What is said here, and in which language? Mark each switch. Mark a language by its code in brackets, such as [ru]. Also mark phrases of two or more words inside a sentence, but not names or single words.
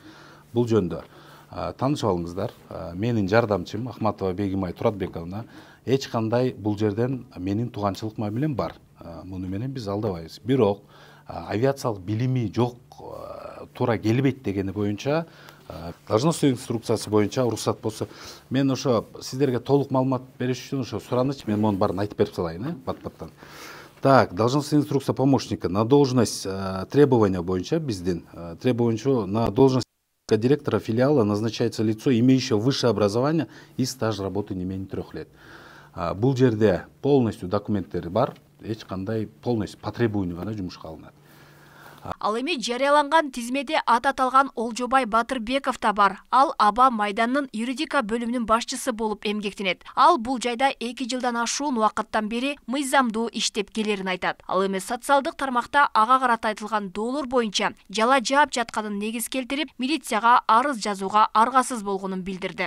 [ky] Бул жөндө таанышып алыңыздар. Менин жардамчым Ахматова Бегимай Туратбековна эч кандай бул жерден менин тууганчылык мамилем бар. Муну менен биз алдабайбыз. Бирок авиациялык билими жок, туура келбейт дегени боюнча [ru] должностной инструкциясы [ky] боюнча уруксат болсо, мен ошо сиздерге толук маалымат бериш үчүн ошо сураныч, мен монун баарын айтып берип салайын, бат-баттан. [ru] Так, должностная инструкция помощника на должность требования [ky] боюнча биздин [ru] требования на должность директора филиала назначается лицо, имеющее высшее образование и стаж работы не менее 3 лет. [ky] Бул жерде полностью документтери бар, эч кандай [ru] полностью по требованию [ky] гана жумушка алынат. Ал эми жарыяланган тизмеде ат аталган Олжобай Батырбеков да бар. Ал Аба майданынын юридика бөлүмүнүн башчысы болуп эмгектенет. Ал бул жайда 2 жылдан ашуун убакыттан бери мыйзамдуу иштеп келерин айтат. Ал эми социалдык тармакта ага карата айтылган доолор боюнча жала жаап жатканын негиз келтирип, милицияга арыз жазууга аргасыз болгонун билдирди.